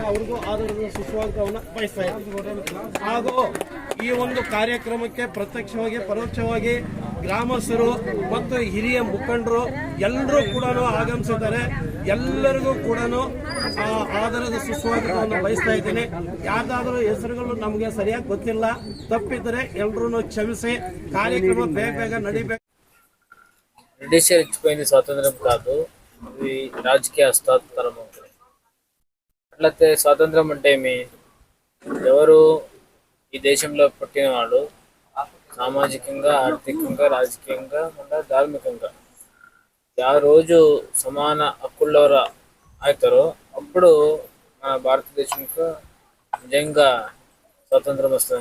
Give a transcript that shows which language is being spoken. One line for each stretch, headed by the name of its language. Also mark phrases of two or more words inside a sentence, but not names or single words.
Kannada: ಅವ್ರಿಗೂ ಆದರದ ಸುಸ್ವಾಗತವನ್ನ ಬಯಸ್ತಾ ಇದ್ದಾರೆ. ಹಾಗೂ ಈ ಒಂದು ಕಾರ್ಯಕ್ರಮಕ್ಕೆ ಪ್ರತ್ಯಕ್ಷವಾಗಿ ಪರೋಕ್ಷವಾಗಿ ಗ್ರಾಮಸ್ಥರು ಮತ್ತು ಹಿರಿಯ ಮುಖಂಡರು ಎಲ್ಲರೂ ಕೂಡ ಆಗಮಿಸಿದ್ದಾರೆ. ಎಲ್ಲರಿಗೂ ಕೂಡ ಆದರದ ಸುಸ್ವಾಗತವನ್ನು ಬಯಸ್ತಾ ಇದ್ದೀನಿ. ಯಾವ್ದಾದ್ರೂ ಹೆಸರುಗಳು ನಮಗೆ ಸರಿಯಾಗಿ ಗೊತ್ತಿಲ್ಲ, ತಪ್ಪಿದ್ರೆ ಎಲ್ಲರೂ ಕ್ಷಮಿಸಿ. ಕಾರ್ಯಕ್ರಮ ಬೇಗ ನಡಿಬೇಕು.
Telugu: బ్రిటిషర్ ఇచ్చిపోయింది స్వాతంత్రం కాదు, ఇది రాజకీయ హస్తాంతరం. అట్లయితే స్వాతంత్రం అంటే ఎవరు ఈ దేశంలో పుట్టినవాడు సామాజికంగా, ఆర్థికంగా, రాజకీయంగా, మళ్ళీ ధార్మికంగా ఆ రోజు సమాన హక్కులవర అవుతారో అప్పుడు మన భారతదేశంకు నిజంగా స్వాతంత్రం వస్తుంది.